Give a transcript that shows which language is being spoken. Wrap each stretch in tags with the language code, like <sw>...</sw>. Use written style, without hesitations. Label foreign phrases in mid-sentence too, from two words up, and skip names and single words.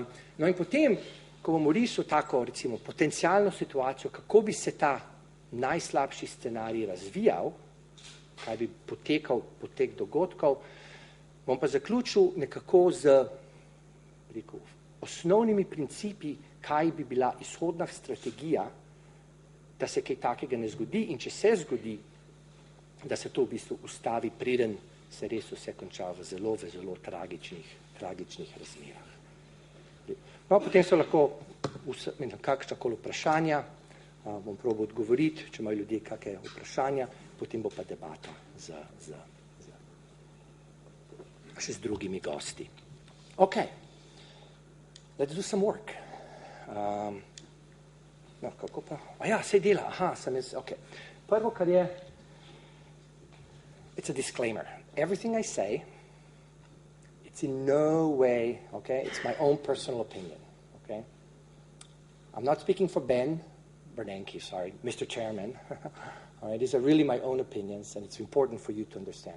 <sl>No in potem, ko bomo risali tako, recimo, potencialno situacijo, kako bi se ta najslabši scenarij razvijal, kaj bi potekal potek dogodkov, bom pa zaključil nekako z osnovnimi principi, kaj bi bila izhodna strategija, da se kaj takega ne zgodi in če se zgodi, da se to v bistvu ustavi, preden se res vse konča v zelo tragičnih razmerah. No, potem so lahko kakšnakoli vprašanja, bom probal odgovoriti, če imajo ljudje kakšne vprašanja, potem bo pa debata še z drugimi gosti.</sl> <en>Ok, let's do some work.</en> <sl>No, kako pa? Sej dela, ok. Prvo, kar je,</sl> <en>it's a disclaimer. Everything I say, it's in no way, okay, it's my own personal opinion, okay? I'm not speaking for Bernanke, Mr. Chairman. All right, these are really my own opinions, and it's important for you to understand.</en>